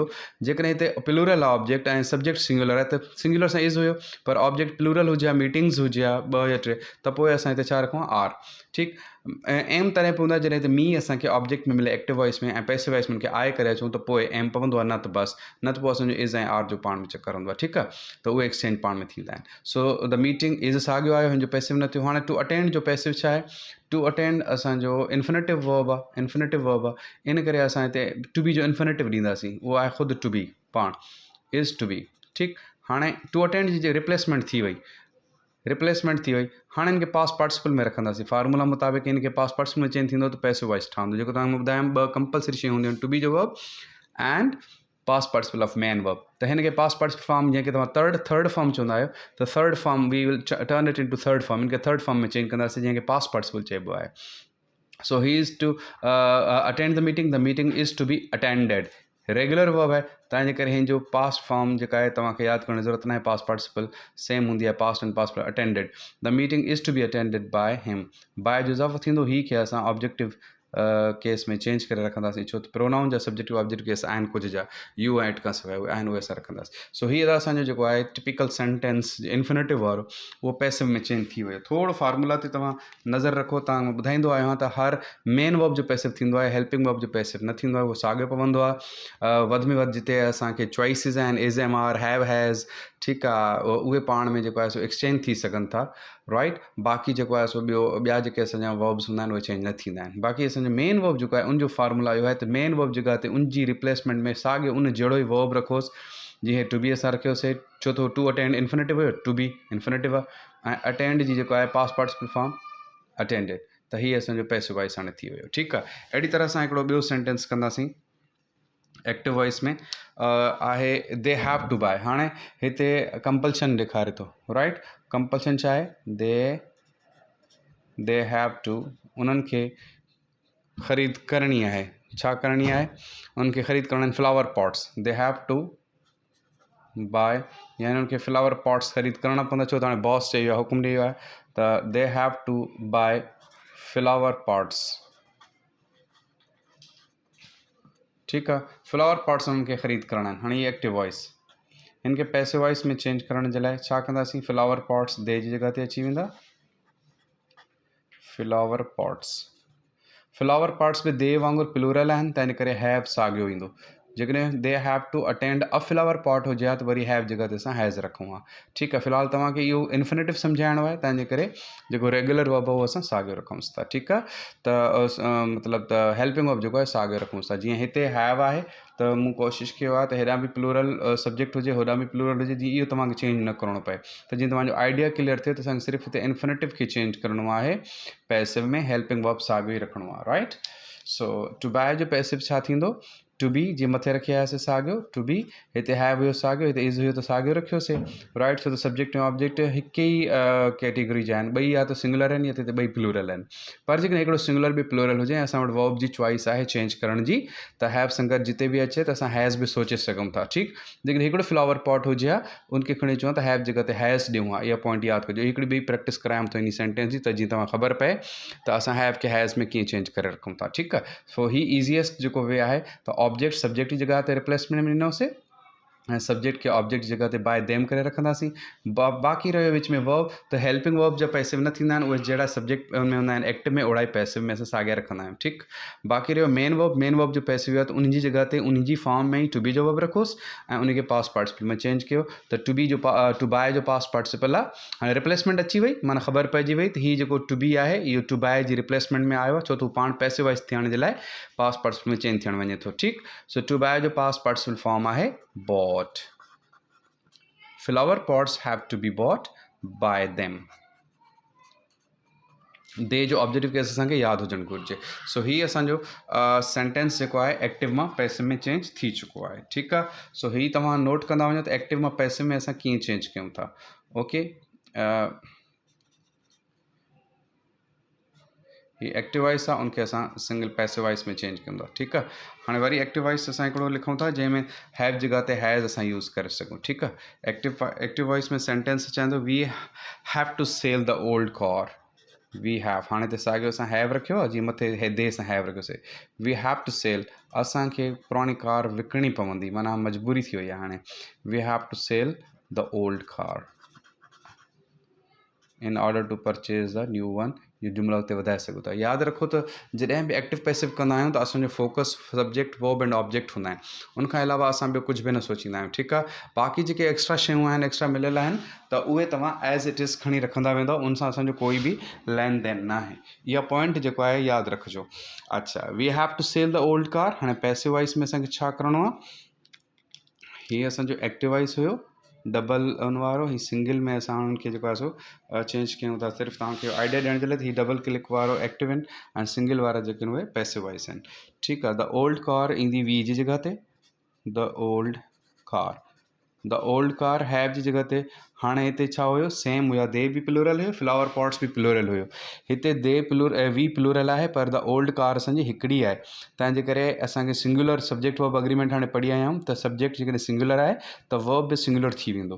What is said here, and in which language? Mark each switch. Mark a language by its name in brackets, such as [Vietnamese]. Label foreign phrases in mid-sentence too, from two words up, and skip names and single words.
[Sindhi] जेकॾहिं हिते प्लूरल आहे ऑब्जेक्ट ऐं [English] subject singular [Sindhi] आहे, त सिंगुलर सां इज़ हुयो, पर [English] object plural [Sindhi] हुजे हा, मीटिंग्स हुजे हा, ॿ या टे, त पोइ असां हिते छा रखूं, आर। ठीकु, ऐं एम तॾहिं पवंदो आहे जॾहिं त मी असांखे ऑब्जेक्ट में मिले [English] active voice [Sindhi] में, ऐं [English] passive voice [Sindhi] में हुनखे आहे करे अचूं त पोइ एम पवंदो आहे, न त बसि, न त पोइ असांजो इज़ ऐं आर जो पाण में चकर हूंदो आहे। ठीकु आहे, त उहे एक्सचेंज पाण में थींदा आहिनि। [English] so the meeting is [Sindhi] साॻियो आहे, हुनजो पैसिव न थियो। हाणे [English] to attend [Sindhi] जो पैसिव छा आहे, [English] to attend [Sindhi] असांजो [English] infinitive verb [Sindhi] आहे, [English] infinitive verb [Sindhi] आहे, इन करे असां हिते [English] to be [Sindhi] जो इन्फिनेटिव ॾींदासीं, उहो आहे ख़ुदि [English] to be [Sindhi] पाण, [English] is to be. [Sindhi] ठीकु, हाणे [English] to attend [Sindhi] जी रिप्लेसमेंट थी वई, हाणे हिनखे [English] past participle [Sindhi] में रखंदासीं। फार्मूला मुताबिक़ हिनखे [English] past participle [Sindhi] में चेंज थींदो त [English] passive voice [Sindhi] ठहंदो। जेको तव्हांखे ॿुधायमि, ॿ कंपलसरी शयूं हूंदियूं आहिनि, [English] to be [Sindhi] जो [English] verb and past participle of main verb. [Sindhi] त हिनखे [English] past participle form [Sindhi] जंहिंखे तव्हां [English] third form [Sindhi] चवंदा आहियो, त [English] third form we will turn it in to third form, [Sindhi] हिनखे [English] third form [Sindhi] में चेंज कंदासीं जंहिंखे [English] past participle [Sindhi] चइबो आहे। [English] so he is to attend the meeting is to be attended, regular verb [Sindhi] है तंहिंजे करे हिन जो [English] past form [Sindhi] जेका आहे तव्हांखे यादि करण जी ज़रूरत न आहे [English] past participle same [Sindhi] हूंदी आहे [English] past and past attended the meeting is to be attended by him [Sindhi] बाय जो इज़ाफ़ो थींदो ही खे असां [English] objective case [Sindhi] में चेंज करे रखंदासीं छो त प्रोनाउन जा [English] subjective objective case [Sindhi] आहिनि कुझु जा यू ऐं इट खां सवाइ उहे आहिनि उहे असां रखंदासीं सो हीअ असांजो जेको आहे [English] typical sentence infinitive [Sindhi] वारो उहो पैसिव में चेंज थी वियो थोरो फार्मूला ते तव्हां नज़र रखो तव्हां ॿुधाईंदो आहियां त हर [English] main verb [Sindhi] जो पैसिव थींदो आहे [English] helping verb [Sindhi] जो पैसिव न थींदो आहे उहो साॻियो पवंदो आहे वधि में वधि जिते असांखे चॉइसिस आहिनि [English] is am are have has [Sindhi] ठीकु आहे उहे पाण में जेको आहे सो एक्सचेंज थी सघनि था राइट बाक़ी जेको आहे सो ॿिया जेके असांजा वर्ब्स हूंदा आहिनि उहे चेंज न थींदा आहिनि बाक़ी असांजो [English] main verb [Sindhi] जेको आहे उनजो फार्मूला इहो आहे त [English] main verb [Sindhi] जॻह ते उनजी रिप्लेसमेंट में साॻियो उन जहिड़ो ई वर्ब रखोसि जीअं [English] to be [Sindhi] असां रखियोसीं छो त [English] to attend infinitive [Sindhi] हुयो [English] to be [Sindhi] इन्फिनेटिव आहे ऐं अटेंड जी जेको आहे [English] past participle form attended [Sindhi] त हीअ असांजो [English] passive voice [Sindhi] हाणे थी वियो ठीकु आहे अहिड़ी तरह सां हिकिड़ो ॿियो सेंटेंस कंदासीं [English] active voice [Sindhi] में आहे [English] they have to buy [Sindhi] हाणे हिते कंपल्शन ॾेखारे थो [English] right compulsion [Sindhi] छा आहे [English] they have to [Sindhi] उन्हनि खे ख़रीद करणी आहे छा करणी आहे उन्हनि खे ख़रीद करणु आहिनि [English] flower pots they have to buy [Sindhi] यानी उन्हनि खे [English] flower pots [Sindhi] ख़रीद करणा पवंदा छो त हाणे बॉस चई वियो आहे हुकुम ॾेई वियो आहे त [English] they have to buy flower pots [Sindhi] ठीकु आहे [English] flower pots [Sindhi] उन्हनि खे ख़रीद करणा आहिनि हाणे हीअ [English] active voice [Sindhi] हिन खे [English] passive voice [Sindhi] में चेंज करण जे लाइ छा कंदासीं [English] flower pots they [Sindhi] जी जॻह ते अची वेंदा [English] flower pots [Sindhi] में दे वांगुरु प्लूरल आहिनि त इन करे हैव साॻियो ईंदो जेकॾहिं [English] they have to attend a flower pot [Sindhi] हुजे हा त वरी हैव जॻह ते असां हैज़ रखूं हा ठीकु आहे फ़िलहालु तव्हांखे इहो इन्फिनेटिव सम्झाइणो आहे तंहिंजे करे जेको [English] regular verb [Sindhi] आहे उहो असां साॻियो रखूंसि था ठीकु आहे त मतिलबु त [English] helping verb [Sindhi] जेको आहे साॻियो रखूंसि था जीअं हिते हैव आहे त मूं कोशिशि कयो आहे त हेॾां बि [English] plural subject [Sindhi] हुजे होॾां बि प्लूरल हुजे जीअं इहो तव्हांखे चेंज न करिणो पए त जीअं तव्हांजो आइडिया क्लियर थिए त असांखे सिर्फ़ु हिते इन्फिनेटिव खे चेंज करिणो आहे पैसिव में [English] helping verb [Sindhi] साॻियो ई रखिणो आहे [English] right so to buy [Sindhi] जो पैसिव छा थींदो [English] to be [Sindhi] जीअं मथे रखी आयासीं साॻियो [English] to be [Sindhi] हिते हैव हुयो साॻियो हिते इज़ हुयो त साॻियो रखियोसीं राइट छो त सब्जेक्ट ऐं ऑब्जेक्ट हिकु ई कैटेगरी जा आहिनि ॿई या त सिंगुलर आहिनि या त हिते ॿई प्लूरल आहिनि पर जेकॾहिं हिकिड़ो सिंगुलर बि प्लूरल हुजे ऐं असां वटि वर्ब जी चॉइस आहे चेंज करण जी त हैव संगत जिते बि अचे त असां हैज़ बि सोचे सघूं था ठीकु लेकिन हिकिड़ो फ्लावर पॉट हुजे हा उनखे खणी अचूं त हैव जॻह ते हैज़ ॾियूं हा इहा पॉइंट यादि कजो हिकिड़ी ॿी प्रैक्टिस करायां थो इन सेंटेंस जी त जीअं तव्हां ख़बर पए त असां हैव खे हैज़ में कीअं चेंज करे रखूं था ठीकु आहे [English] so he easiest [Sindhi] जेको वे आहे त [English] object subject [Sindhi] जी जॻह ते रिप्लेसमेंट में ॾिनोसीं ऐं सब्जेक्ट खे ऑब्जेक्ट जी जॻह ते [English] by them [Sindhi] करे रखंदासीं बाक़ी रहियो विच में वर्ब त [English] helping verb [Sindhi] जा पैसिव न थींदा आहिनि उहे जहिड़ा सब्जेक्ट में हूंदा आहिनि एक्टिव में ओड़ा ई पैसिव में असां साॻिया रखंदा आहियूं ठीकु बाक़ी रहियो [English] main verb [Sindhi] जो पैसिव आहे त उन जी जॻह ते उन जी फॉर्म में ई [English] to be [Sindhi] जो वर्ब रखोसि ऐं उनखे [English] past participle [Sindhi] में चेंज कयो त [English] to buy [Sindhi] जो [English] past participle [Sindhi] आहे हाणे रिप्लेसमेंट अची वई माना ख़बर पइजी वई त हीअ जेको [English] to be [Sindhi] आहे इहो [English] to buy [Sindhi] जी रिप्लेसमेंट में आयो आहे छो त हू पाण [English] passive voice [Sindhi] थियण जे लाइ [English] past participle [Sindhi] में चेंज थियणु वञे थो ठीकु सो [English] to buy [Sindhi] जो [English] past participle form [Sindhi] आहे [English] bought flower pots have to be bought by them [Sindhi] दे जो [English] objective case [Sindhi] असांखे यादि हुजणु घुरिजे सो हीअ असांजो सेंटेंस जेको आहे एक्टिव मां पैसिव में चेंज थी चुको आहे ठीकु आहे सो हीअ तव्हां नोट कंदा वञो त एक्टिव मां पैसिव में असां कीअं चेंज कयूं था ओके ही [English] active voice [Sindhi] आहे उनखे असां [English] single passive voice [Sindhi] में चेंज कंदो आहे ठीकु आहे हाणे वरी [English] active voice [Sindhi] असां हिकिड़ो लिखूं था जंहिंमें हैव जॻह ते हैज़ असां यूज़ करे सघूं ठीकु आहे [English] active voice [Sindhi] में सेंटेंस चवंदो [English] we have to sell the old car we have [Sindhi] हाणे त साॻियो असां हैव रखियो आहे जीअं मथे दे सां हैव रखियोसीं [English] we have to sell [Sindhi] असांखे पुराणी कार विकिणी पवंदी माना मजबूरी थी वई आहे हाणे [English] we have to sell the old car in order to purchase the new one [Sindhi] इहो जुमिला उते वधाए सघो था यादि रखो त जॾहिं बि एक्टिव पैसिव कंदा आहियूं त असांजो फोकस [English] subject verb and object [Sindhi] हूंदा आहिनि उनखां अलावा असां ॿियो कुझु बि न सोचींदा आहियूं ठीकु आहे बाक़ी जेके एक्स्ट्रा शयूं आहिनि एक्स्ट्रा मिलियल आहिनि त उहे तव्हां [English] as it is [Sindhi] खणी रखंदा वेंदो उन सां असांजो कोई बि लेन देन न आहे इहा पॉइंट जेको आहे यादि रखिजो अच्छा [English] we have to sell the old car [Sindhi] हाणे [English] passive voice [Sindhi] में असांखे छा करिणो आहे हीअ असांजो [English] active voice [Sindhi] हुयो डबल उन वारो ही सिंगल में असां उनखे जेको आहे सो चेंज कयूं था सिर्फ़ु तव्हांखे आइडिया ॾियण जे लाइ त ही [English] double click [Sindhi] वारो एक्टिव आहिनि ऐं सिंगल वारा जेके आहिनि उहे [English] passive voice [Sindhi] आहिनि ठीकु आहे [English] the old car [Sindhi] ईंदी वी जी जॻह ते [English] the old car [Sindhi] हैव जी जॻह ते हाणे हिते छा हुयो सेम हुया, दे बि प्लूरल हुयो, [English] flower pots [Sindhi] बि प्लूरल हुयो। हिते [English] they we [Sindhi] प्लूरल आहे पर [English] the old car [Sindhi] असांजी हिकिड़ी आहे, तंहिंजे करे असांखे [English] singular subject verb agreement [Sindhi] हाणे पढ़ी आया आहियूं त सब्जेक्ट जेकॾहिं सिंगुलर आहे त वर्ब बि सिंगुलर थी वेंदो।